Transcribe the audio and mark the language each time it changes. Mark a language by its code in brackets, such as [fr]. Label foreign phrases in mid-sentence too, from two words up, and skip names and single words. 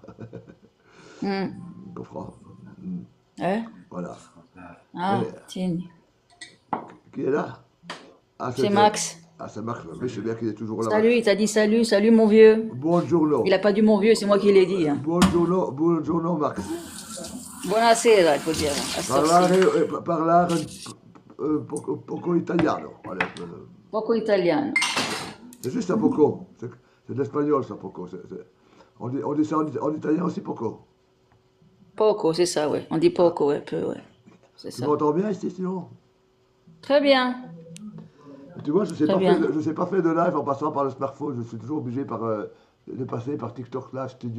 [fr] Hmm. Tu comprends? Hein? Voilà. Ah, Et- tiens. Qui est là? Ah, C'est Max. Ah, c'est Max, oui, je sais bien qu'il est toujours là. Salut, il t'a dit salut, salut mon vieux. [it] Buongiorno. [fr] Il a pas dit mon vieux, c'est moi qui l'ai dit, hein. [it] Buongiorno Max. [fr] Buonasera, il faut dire. À cette heure-ci. [it] Parlare poco italiano. Allez, Poco italiano. [fr] c'est juste un poco. C'est de l'espagnol, ça, poco. On dit ça en italien aussi, poco. Poco, c'est ça, ouais. On dit poco, ouais, peu, ouais. C'est Tu ça. m'entends bien ici, sinon? Très bien. Tu vois, je Très bien. ne sais pas faire de live en passant par le smartphone. Je suis toujours obligé de passer par TikTok Live Studio.